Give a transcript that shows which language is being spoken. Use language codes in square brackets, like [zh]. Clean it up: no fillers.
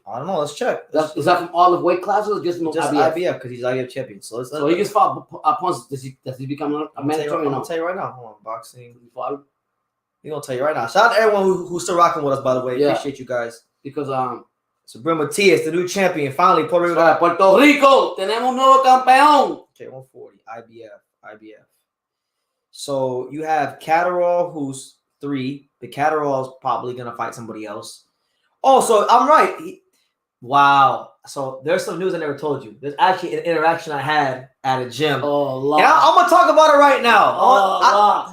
[en] I don't know. Let's check. Is that from all the weight classes or just IBF? Because he's IBF champion. So he just fought Ponce. Does he become a mandatory? I'm gonna tell you right now. Hold on, boxing. He's gonna tell you right now. Shout out to everyone who's still rocking with us. By the way, appreciate you guys. Because Subriel Matias, the new champion, finally Puerto Rico. [es] Puerto Rico, tenemos un nuevo campeón. [en] Okay, 140 IBF. So you have Catterall, who's 3. The Catterall's probably gonna fight somebody else. Oh, so I'm right. Wow. So there's some news I never told you. There's actually an interaction I had at a gym. Oh, and I'm gonna talk about it right now.